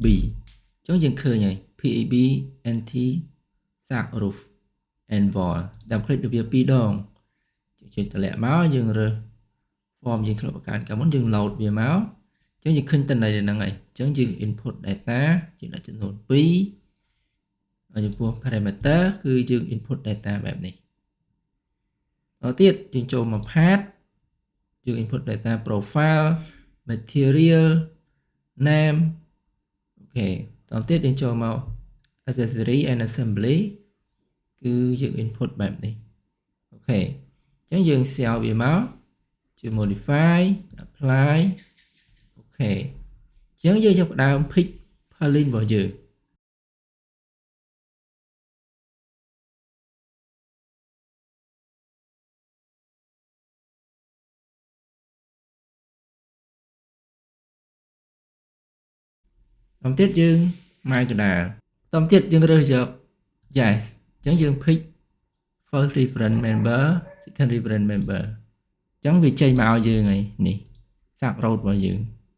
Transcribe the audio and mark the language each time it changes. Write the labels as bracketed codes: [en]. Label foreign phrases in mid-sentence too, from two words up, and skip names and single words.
[km] អញ្ចឹងយើងឃើញហើយ PEB Anti Sag Roof and Wall ដល់ click ទៅវា2ដងយើងចុចតម្លាក់មកយើងរើស form យើងធ្លាប់បង្កើតកាលមុនយើង load វាមកអញ្ចឹងយើងឃើញ តន័យហ្នឹងហើយអញ្ចឹងយើង [en] input data [km] យើងដាក់ចំនួន2ហើយចំពោះ parameter គឺយើង [en] input data [km] បែបនេះដល់ទៀតយើងចូលមក path យើង [en] input data profile material name [km] អូខេដល់ទៀតយើងចូលមក [en] accessory and assembly [km] គឺយើង input បែបនេះអូខេអញ្ចឹងយើង save វាមកជា [en] modify apply [km] អូខេអញ្ចឹងយើងចាប់ផ្ដើម [en] pick plugin [km] របស់យើង បន្តទៀតយើង my កដាលបន្តទៀតយើងរើសយក yes អញ្ចឹងយើង pick [en] first reference member second reference member [km] អញ្ចឹងវាចេញមកឲ្យយើងហើយនេះ Sag Road របស់យើង